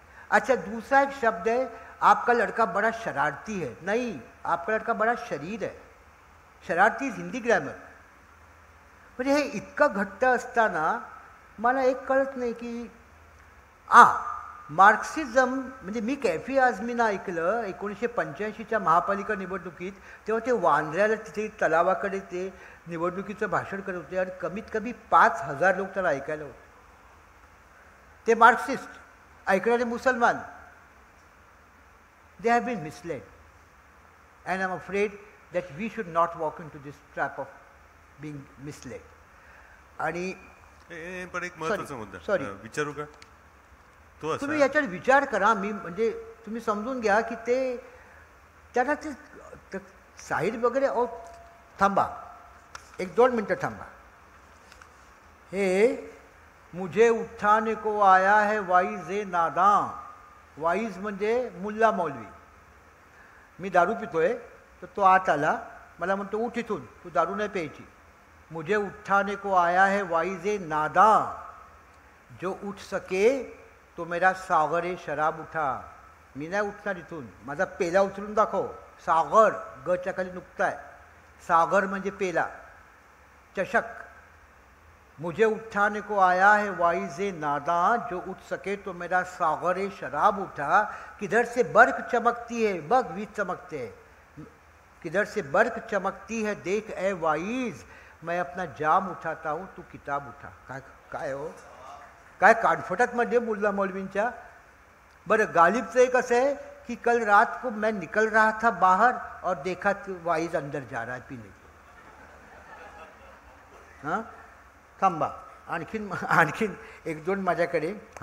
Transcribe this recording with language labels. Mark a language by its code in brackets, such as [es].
[hi] अच्छा, दूसरा एक शब्द है आपका लड़का बड़ा शरारती है. नहीं, आपका लड़का बड़ा शरीर है. [en] शरारती is Hindi grammar. [mr] म्हणजे हे इतकं घट्ट असताना मला एक कळत नाही की मार्क्सिझम म्हणजे मी कैफी आझमीनं ऐकलं 1985च्या महापालिका निवडणुकीत. तेव्हा ते वांद्र्याला तिथे तलावाकडे ते निवडणुकीचं भाषण करत होते आणि कमीत कमी 5000 लोक त्याला ऐकायला होते. ते मार्क्सिस्ट ऐकणारे मुसलमान. [en] They have been misled and I am afraid that we should not walk in to this trap of being misled. [mr] आणि पण एक महत्त्वाचा मुद्दा [en] sorry [mr] विचारू का? तुम्ही याच्यावर विचार करा. मी म्हणजे तुम्ही समजून घ्या की ते त्यांना ते साहिर वगैरे. थांबा, 1-2 मिनटं थांबा. [hi] हे मुझे उठाने को आया है वाइज ए नादां. [mr] वाइज म्हणजे मुल्ला मौलवी. मी दारू पितोय तर तो आत आला, मला म्हणतो उठ इथून, तू दारू नाही प्यायची. [hi] मुझे उठाने को आया है वाइज ए नादां, जो उठ सके तो मेरा सागर ए शराब उठा. [mr] मी नाही उठणार इथून, माझा पेला उचलून दाखव. सागर गच्या खाली नुकता आहे. सागर म्हणजे पेला, चषक. [hi] मुझे उठाने को आया है वाइज ए नादां, जो उठ सके तो मेरा सागर ए शराब उठा. किधर से बर्क चमकती है, बग वीज चमकते है. किधर से बर्क चमकती है देख ए वाइज, मैं अपना जाम उठाता हूँ तू किताब उठा. [mr] काय हो, काय कानफटात मध्ये मुल्ला मौलवींच्या. बरं, गालिबचं एक असं आहे [hi] कि कल रात को मैं निकल रहा था बाहर और देखा तो वाइज अंदर जा रहा है पीने. [mr] हाँ, थांबा, आणखीन 1-2 माझ्याकडे.